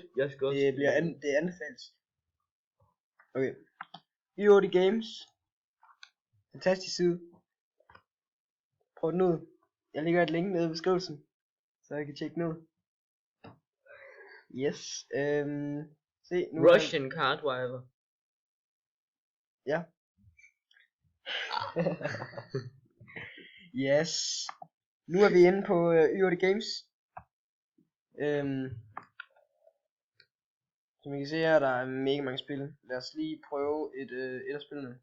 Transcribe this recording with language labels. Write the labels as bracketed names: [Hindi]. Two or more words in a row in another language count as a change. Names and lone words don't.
[Danish] Det anbefales. Okay. YO The Games. Fantastisk side. Prøv den ud. Jeg lægger et link nede i beskrivelsen, så jeg kan tjekke den ud. Yes. Se nu. [English] Russian car driver. [Danish] Ja. Yes. Nu er vi inde på YO The Games. Som I kan se her, der er mega mange spil. Lad os lige prøve et af spillene.